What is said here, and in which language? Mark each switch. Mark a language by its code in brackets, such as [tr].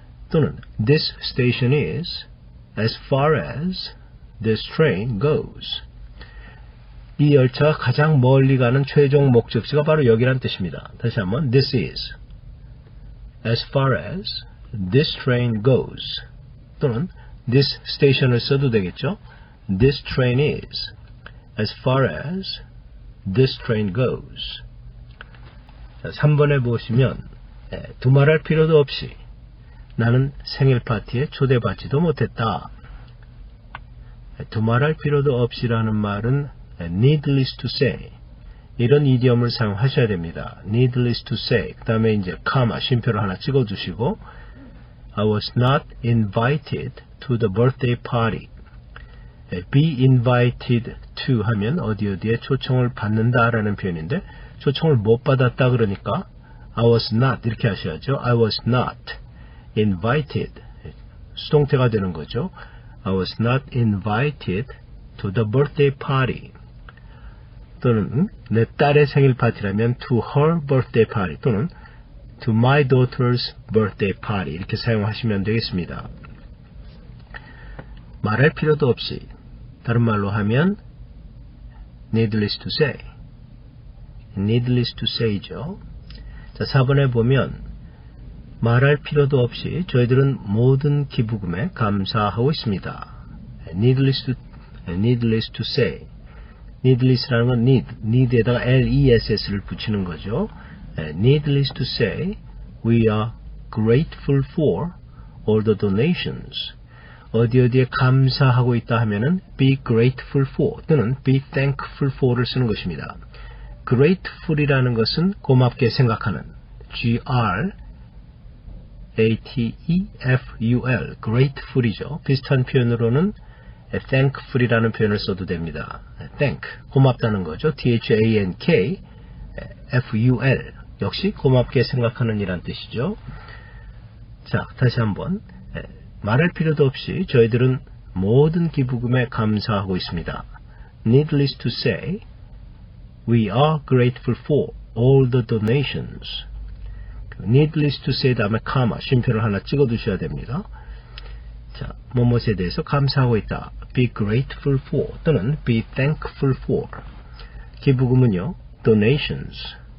[ko] 또는 [en] this station is as far as this train goes. [ko] 이 열차가 가장 멀리 가는 최종 목적지가 바로 여기란 뜻입니다. 다시 한번 [en] This is as far as this train goes. [ko] 또는 [en] this station을 써도 되겠죠. this train is, as far as this train goes. [ko] 자, 3번에 보시면 두말할 필요도 없이 나는 생일 파티에 초대받지도 못했다. 두말할 필요도 없이라는 말은 [en] needless to say [ko] 이런 이디엄을 사용하셔야 됩니다. [en] needless to say [ko] 그 다음에 이제 카마 쉼표를 하나 찍어주시고 [en] I was not invited to the birthday party. be invited to [ko] 하면 어디에 초청을 받는다라는 표현인데 초청을 못 받았다 그러니까 [en] I was not [ko] 이렇게 하셔야죠. [en] I was not invited [ko] 수동태가 되는 거죠. [en] I was not invited to the birthday party. [ko] 또는 내 딸의 생일 파티라면 [en] to her birthday party [ko] 또는 [en] to my daughter's birthday party [ko] 이렇게 사용하시면 되겠습니다. 말할 필요도 없이 다른 말로 하면 [en] needless to say needless to say [ko] 죠. 자, 4번에 보면 말할 필요도 없이 저희들은 모든 기부금에 감사하고 있습니다. [en] needless to say [ko] needless라는 건 need에다가 less를 붙이는 거죠. [en] needless to say we are grateful for all the donations. [ko] 어디에 감사하고 있다 하면은 be grateful for 또는 be thankful for를 쓰는 것입니다. grateful이라는 것은 고맙게 생각하는 G-R-A-T-E-F-U-L grateful이죠. 비슷한 표현으로는 thankful이라는 표현을 써도 됩니다. thank 고맙다는 거죠. T-H-A-N-K F-U-L 역시 고맙게 생각하는 이란 뜻이죠. 자, 다시 한번 말할 필요도 없이 저희들은 모든 기부금에 감사하고 있습니다. [en] Needless to say, we are grateful for all the donations. Needless to say [ko] 다음에 카마, 쉼표를 하나 찍어두셔야 됩니다. 자, 뭐뭐에 대해서 감사하고 있다. [en] Be grateful for [ko] 또는 [en] be thankful for. [ko] 기부금은요, donations.